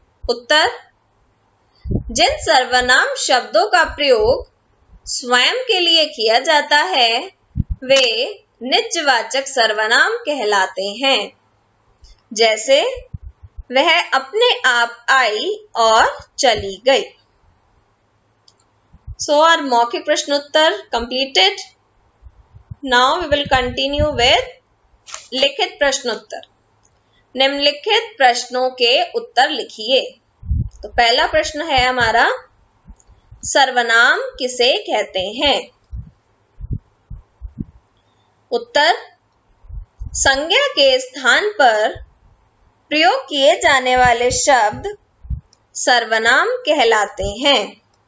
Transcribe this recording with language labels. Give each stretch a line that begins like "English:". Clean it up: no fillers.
Hindi: उत्तर, जिन सर्वनाम शब्दों का प्रयोग स्वयं के लिए किया जाता है वे निजवाचक सर्वनाम कहलाते हैं. जैसे वह अपने आप आई और चली गई.
English: So our
Hindi: मौखिक प्रश्नोत्तर
English: completed. Now we will continue with
Hindi: लिखित प्रश्नोत्तर. निम्नलिखित प्रश्नों के उत्तर लिखिए. तो पहला प्रश्न है हमारा, सर्वनाम किसे कहते हैं? उत्तर, संज्ञा के स्थान पर प्रयोग किए जाने वाले शब्द सर्वनाम कहलाते हैं.